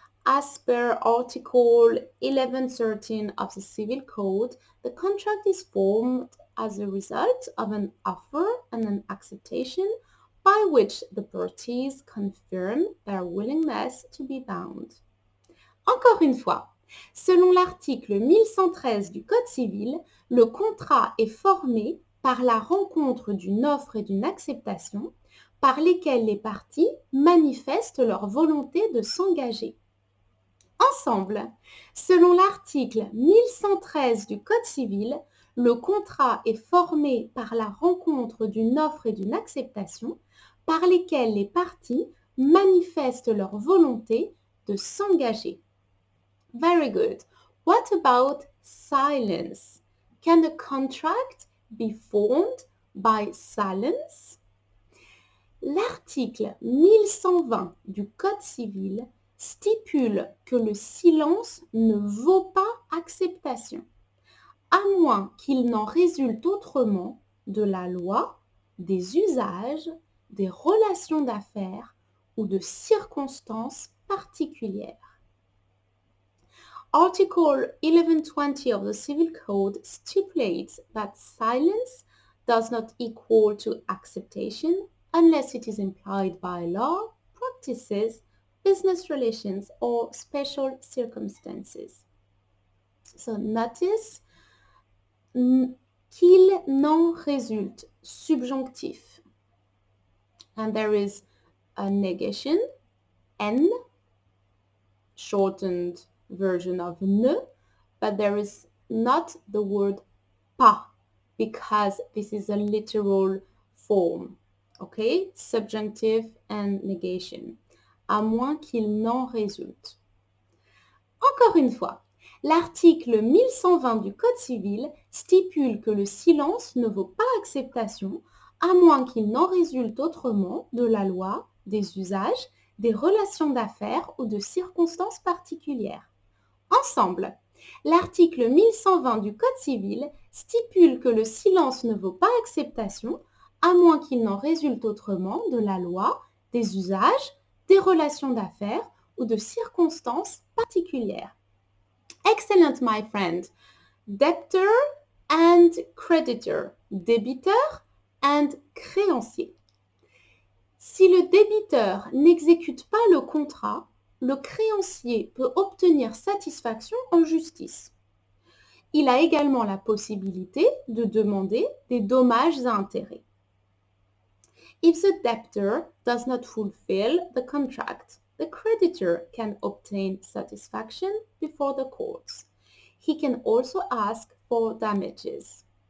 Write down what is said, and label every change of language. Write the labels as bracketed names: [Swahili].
[English] As per Article 1113 of the Civil Code, the contract is formed as a result of an offer and an acceptation by which the parties confirm their willingness to be bound. [French] Encore une fois, selon l'article 1113 du Code civil, le contrat est formé par la rencontre d'une offre et d'une acceptation par lesquelles les parties manifestent leur volonté de s'engager. Ensemble, selon l'article 1113 du Code civil, le contrat est formé par la rencontre d'une offre et d'une acceptation par lesquelles les parties manifestent leur volonté de s'engager. [English] Very good. What about silence? Can a contract be formed by silence? [French] L'article 1120 du Code civil stipule que le silence ne vaut pas acceptation, à moins qu'il n'en résulte autrement de la loi, des usages, des relations d'affaires ou de circonstances particulières. [English] Article 1120 of the Civil Code stipulates that silence does not equal to acceptation unless it is implied by law, practices, business relations, or special circumstances. So notice [French] qu'il n'en résulte, subjonctif. [English] And there is a negation, n, shortened version of ne, but there is not the word pas, because this is a literal form. Okay, subjunctive and negation. [French] À moins qu'il n'en résulte. Encore une fois, l'article 1120 du Code civil stipule que le silence ne vaut pas acceptation à moins qu'il n'en résulte autrement de la loi, des usages, des relations d'affaires ou de circonstances particulières. Ensemble, l'article 1120 du Code civil stipule que le silence ne vaut pas acceptation à moins qu'il n'en résulte autrement de la loi, des usages, des relations d'affaires ou de circonstances particulières. [English] Excellent, my friend. Debtor and creditor. [French] Débiteur and créancier. Si le débiteur n'exécute pas le contrat, le créancier peut obtenir satisfaction en justice. Il a également la possibilité de demander des dommages à intérêts. [English] If the debtor does not fulfill the contract, the creditor can obtain satisfaction before the courts. He can also ask for damages.